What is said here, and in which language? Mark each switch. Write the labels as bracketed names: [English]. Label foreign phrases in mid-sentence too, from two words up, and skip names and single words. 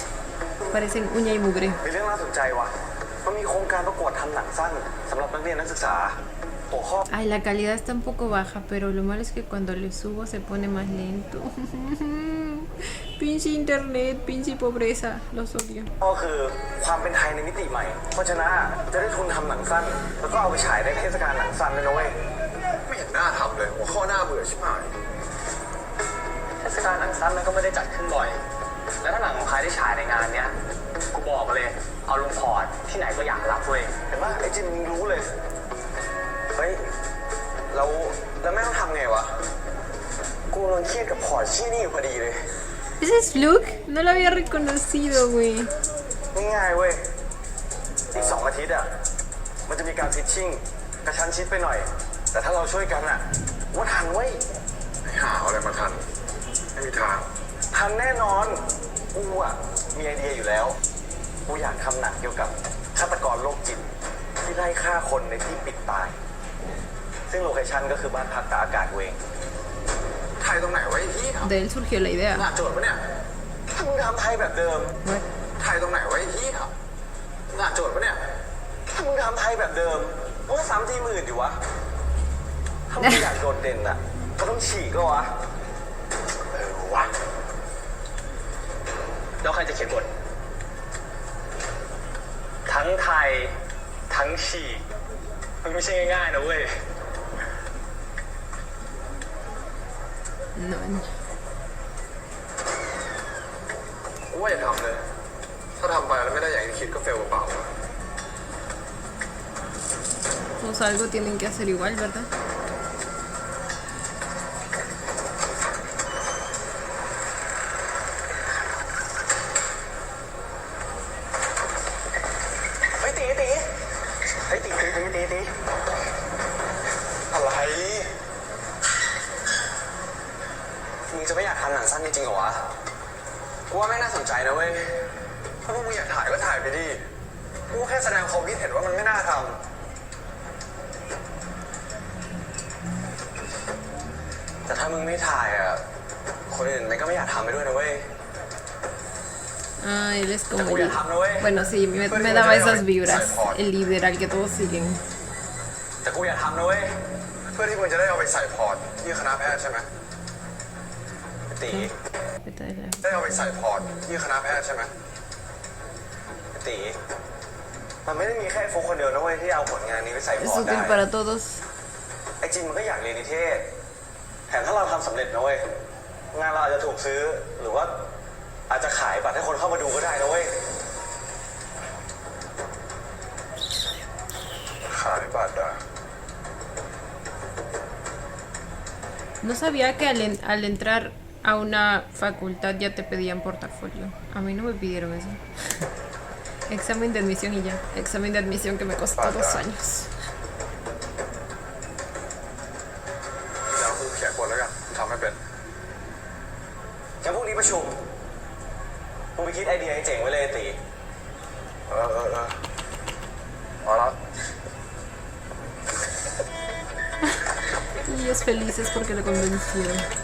[Spanish] Parecen uña y mugre. Ay, la calidad está un poco baja, pero lo malo es que cuando le subo se pone más lento. Pinche internet, pinche pobreza, los odio. [Thai] ก็คือความเป็นไทยในมิติใหม่เพราะฉะนั้นจะได้ทุนทำหนังสั้นแล้วก็เอาไปฉายในเทศกาลหนังสั้นด้วยนะเว้ยไม่เห็นน่าทำเลยหัวข้อหน้าเบื่อชิบหายเทศกาลหนังสั้นมันก็ไม่ได้จัดขึ้นบ่อยแล้วถ้าหนังของไทยได้ฉายในงานเนี้ยกูบอกเลยเอาลงพอร์ตที่ไหนก็อยากรับเว้ยเห็นป่ะไอ้จินมึงรู้เลยเฮ้ยแล้วไม่ต้องทำไงวะกูกำลังเครียดกับพอร์ตชี้นี่อยู่พอดีเลย [Spanish] ¿Ese es Fluke? No lo había reconocido, güey. [Thai] ง่ายๆเว้ยอีก2 อาทิตย์มันจะมีการพิชชิ่งกระชั้นชิดไปหน่อยแต่ถ้าเราช่วยกันว่าทันเว้ยหาอะไรมาทันไม่มีทางทันแน่นอนกูมีไอเดียอยู่แล้วกูอยากทำหนังเกี่ยวกับฆาตกรโรคจิตที่ไล่ฆ่าคนในที่ปิดตายซึ่งโลเคชั่นก็คือบ้านพักตากอากาศเวงไทยตรงไหนวะไอ้ที่ [Spanish] De él surgió la idea. [Thai] หน้าโจทย์ปะเนี่ยถ้ามึงทำไทยแบบเดิม What? ไทยตรงไหนวะไอ้ที่หน้าโจทย์ปะเนี่ยถ้ามึงทำไทยแบบเดิมมึงก็ซ้ำที่อื่นดิวะถ้ามึงอยากโดดเด่นก็ต้องฉีกก็วะวะแล้วใครจะเขียนบททั้งไทยทั้งฉีกมันไม่ใช่ง่ายๆนะเว้ย No. ว่าอย่าทำเลยถ้าทำไปแล้วไม่ได้อย่างที่คิดก็เฟลเปล่า [Spanish] Pues algo tienen que hacer igual, ¿verdad? [Thai] เฮ้ยตีอะไรมึงจะไม่อยากทำหนังสั้นจริงๆเหรอวะกูว่าไม่น่าสนใจนะเว้ยถ้าพวกมึงอยากถ่ายก็ถ่ายไปดิกูแค่แสดงความคิดเห็นว่ามันไม่น่าทำ แต่ถ้ามึงไม่ถ่ายคนอื่นมันก็ไม่อยากทำไปด้วยนะเว้ย [Spanish] Ah, él es como Te voy a el... dejar, ¿no, güey? Bueno, sí, me daba esas vibras. El líder al que todos siguen. [Thai] แต่กูอยากทำนะเว้ยเพื่อที่มึงจะได้เอาไปใส่พอร์ตที่คณะแพทย์ใช่ไหมตีได้เอาไปใส่พอร์ตที่คณะแพทย์ใช่ไหมตีมันไม่ได้มีแค่โฟกคนเดียวนะเว้ยที่เอาผลงานนี้ไปใส่พอร์ [Spanish] Es [Thai] ตได้ [Spanish] útil para todos. [Thai] ไอจินมันก็อยากเรียนนิเทศแถมถ้าเราทำสำเร็จนะเว้ยงานเราอาจจะถูกซื้อหรือว่าอาจจะขายบัตรให้คนเข้ามาดูก็ได้นะเว้ยขายบัตร [Spanish] No sabía que al entrar a una facultad ya te pedían portafolio. A mí no me pidieron eso. Examen de admisión y ya. Examen de admisión que me costó 2 años. [Thai] แล้วกูเขียนบทแล้วกันทำไม่เป็นงั้นพรุ่งนี้ประชุมมึงไปคิดไอเดียเจ๋งไว้เลยตีพอแล้ว [Spanish] Y ellos felices porque lo convencieron.